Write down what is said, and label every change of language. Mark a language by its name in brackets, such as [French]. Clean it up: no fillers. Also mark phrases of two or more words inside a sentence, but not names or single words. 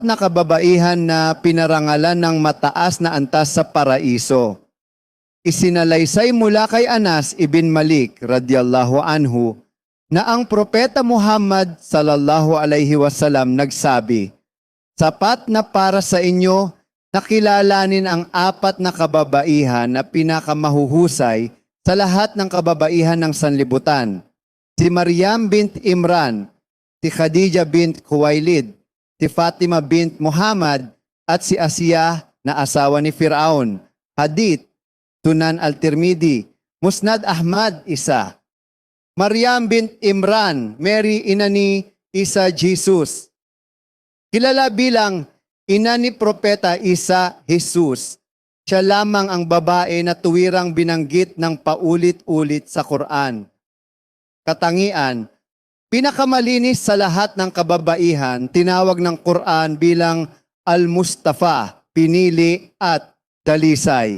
[Filipino] na kababaihan na pinarangalan ng mataas na antas sa paraiso. Isinalaysay mula kay Anas ibn Malik [Arabic] رضي الله عنه [Filipino] na ang propeta Muhammad [Arabic] صلى الله عليه وسلم [Filipino] nagsabi, "Sapat na para sa inyo na kilalanin ang apat na kababaihan na pinakamahuhusay sa lahat ng kababaihan ng sanlibutan. Si Maryam bint Imran, si Khadija bint Khuwailid, si Fatima bint Muhammad, at si Asiyah na asawa ni Firaun." Hadith, Sunan Al-Tirmidhi, Musnad Ahmad, isa. Maryam bint Imran, Mary ina ni Isa Jesus. Kilala bilang ina ni Propeta Isa Jesus. Siya lamang ang babae na tuwirang binanggit ng paulit-ulit sa Quran. Katangian, pinakamalinis sa lahat ng kababaihan, tinawag ng Quran bilang Al-Mustafa, pinili at dalisay.